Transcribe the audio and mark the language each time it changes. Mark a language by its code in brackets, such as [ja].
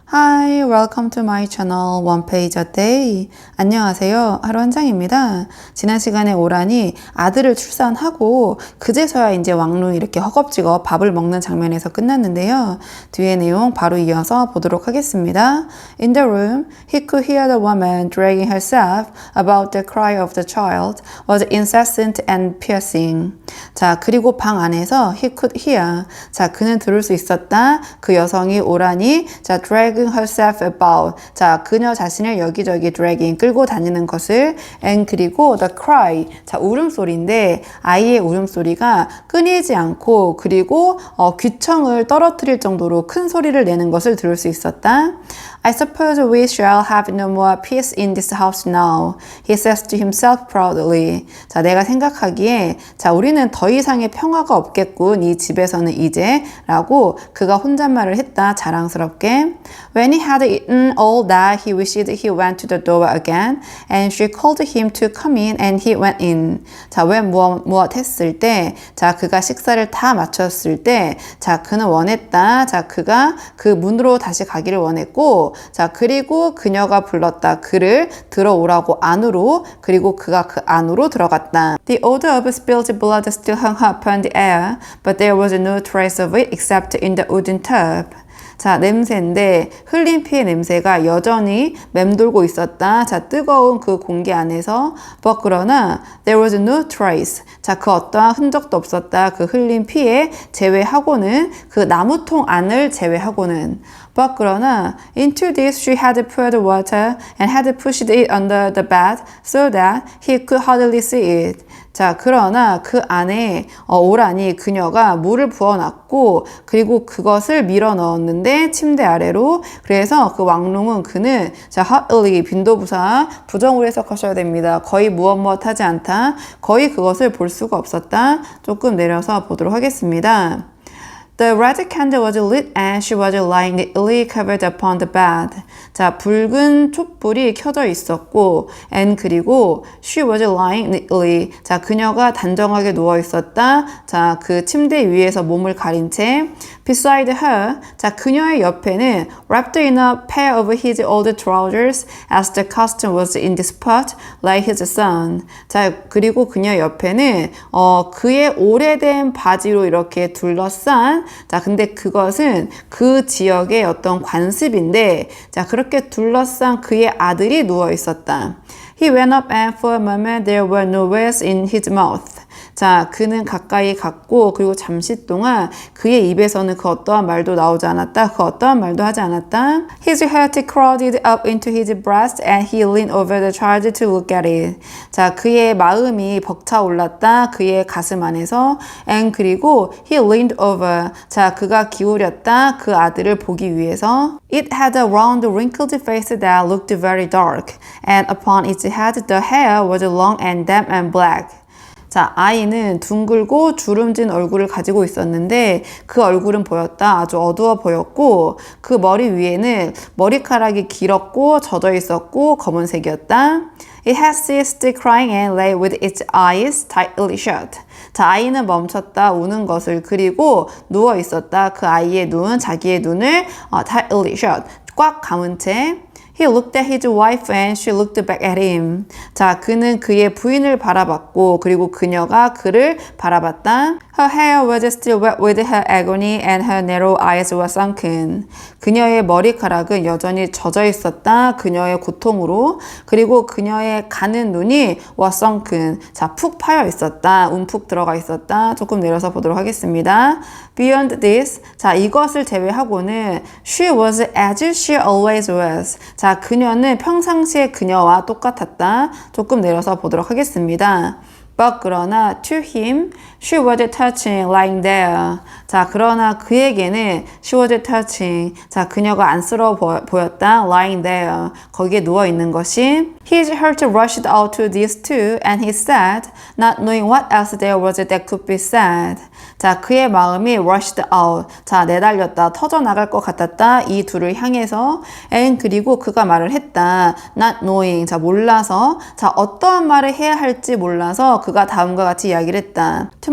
[en] Hi, welcome to my channel One Page a Day. [ko] 안녕하세요. 하루 한 장입니다. 지난 시간에 오란이 아들을 출산하고 그제서야 이제 왕눈이 이렇게 허겁지겁 밥을 먹는 장면에서 끝났는데요. 뒤에 내용 바로 이어서 보도록 하겠습니다. [en] In the room, he could hear the woman dragging herself about the cry of the child was incessant and piercing. [ko] 자, 그리고 방 안에서 [en] he could hear. [ko] 자, 그는 들을 수 있었다. 그 여성이 오란이 자, [en] dragging herself about. [ko] 자, 그녀 자신을 여기저기 dragging 끌고 다니는 것을 and 그리고 [en] the cry. [ko] 자, 울음소리인데 아이의 울음소리가 끊이지 않고 그리고 귀청을 떨어뜨릴 정도로 큰 소리를 내는 것을 들을 수 있었다. [en] I suppose we shall have no more peace in this house now. He says to himself proudly. [ko] 자, 내가 생각하기에 자, 우리는 더 이상의 평화가 없겠군. 이 집에서는 이제 라고 그가 혼잣말을 했다. 자랑스럽게. [en] When he had eaten all that, he wished he went to the door again, and she called him to come in, and he went in. [ko] 자, 왜 무엇 했을 때, 자, 그가 식사를 다 마쳤을 때, 자, 그는 원했다. 자, 그가 그 문으로 다시 가기를 원했고, 자, 그리고 그녀가 불렀다. 그를 들어오라고 안으로, 그리고 그가 그 안으로 들어갔다. [en] The odor of spilled blood still hung upon the air, but there was no trace of it except in the wooden tub. [ko] 자, 냄새인데 흘린 피의 냄새가 여전히 맴돌고 있었다. 자, 뜨거운 그 공기 안에서 but 그러나 [en] there was no trace. [ko] 자, 그 어떠한 흔적도 없었다. 그 흘린 피에 제외하고는 그 나무통 안을 제외하고는 [en] but [ko] 그러나 [en] into this she had poured water and had pushed it under the bed so that he could hardly see it. [ko] 자, 그러나 그 안에 오란이 그녀가 물을 부어놨고 그리고 그것을 밀어 넣었는데 침대 아래로 그래서 그 왕눈은 그는 자, hardly 빈도부사 부정으로 해석하셔야 됩니다. 거의 무엇 하지 않다. 거의 그것을 볼 수가 없었다. 조금 내려서 보도록 하겠습니다. [en] The red candle was lit and she was lying neatly covered upon the bed. [ko] 자, 붉은 촛불이 켜져 있었고 and 그리고 [en] she was lying neatly. [ko] 자, 그녀가 단정하게 누워 있었다. 자, 그 침대 위에서 몸을 가린 채 [en] beside her. [ko] 자, 그녀의 옆에는 [en] wrapped in a pair of his old trousers as the costume was in this part like his son. [ko] 자, 그리고 그녀 옆에는 그의 오래된 바지로 이렇게 둘러싼 자, 근데 그것은 그 지역의 어떤 관습인데 자, 그렇게 둘러싼 그의 아들이 누워 있었다. [en] He went up and for a moment there were no words in his mouth. [ko] 자, 그는 가까이 갔고 그리고 잠시 동안 그의 입에서는 그 어떠한 말도 나오지 않았다. 그 어떠한 말도 하지 않았다. [en] His heart crowded up into his breast and he leaned over the child to look at it. [ko] 자, 그의 마음이 벅차올랐다. 그의 가슴 안에서 and 그리고 [en] he leaned over. [ko] 자, 그가 기울였다. 그 아들을 보기 위해서. [en] It had a round wrinkled face that looked very dark and upon its head the hair was long and damp and black. [ko] 자, 아이는 둥글고 주름진 얼굴을 가지고 있었는데 그 얼굴은 보였다. 아주 어두워 보였고 그 머리 위에는 머리카락이 길었고 젖어 있었고 검은색이었다. [en] It had ceased crying and lay with its eyes tightly shut. [ko] 자, 아이는 멈췄다 우는 것을 그리고 누워 있었다. 그 아이의 눈, 자기의 눈을 [en] tightly shut, [ko] 꽉 감은 채 [en] He looked at his wife and she looked back at him. [ko] 자, 그는 그의 부인을 바라봤고 그리고 그녀가 그를 바라봤다. [en] Her hair was still wet with her agony and her narrow eyes were sunken. [ko] 그녀의 머리카락은 여전히 젖어 있었다. 그녀의 고통으로. 그리고 그녀의 가는 눈이 [en] was sunken. [ko] 자, 푹 파여 있었다. 움푹 들어가 있었다. 조금 내려서 보도록 하겠습니다. [en] Beyond this. [ko] 자, 이것을 제외하고는 [en] she was as she always was. [ko] 자, 그녀는 평상시의 그녀와 똑같았다. 조금 내려서 보도록 하겠습니다. [en] But [ko] 그러나 [en] to him, she was touching lying there. [ko] 자, 그러나 그에게는 [en] she was touching. [ko] 자, 그녀가 안쓰러워 보였다. [en] lying there. [ko] 거기에 누워 있는 것이. [en] His heart rushed out to these two and he said, not knowing what else there was that could be said. [ko] 자, 그의 마음이 [en] rushed out. [ko] 자, 내달렸다. 터져나갈 것 같았다. 이 둘을 향해서. and 그리고 그가 말을 했다. [en] not knowing. [ko] 자, 몰라서. 자, 어떠한 말을 해야 할지 몰라서 그가 다음과 같이 이야기를 했다. To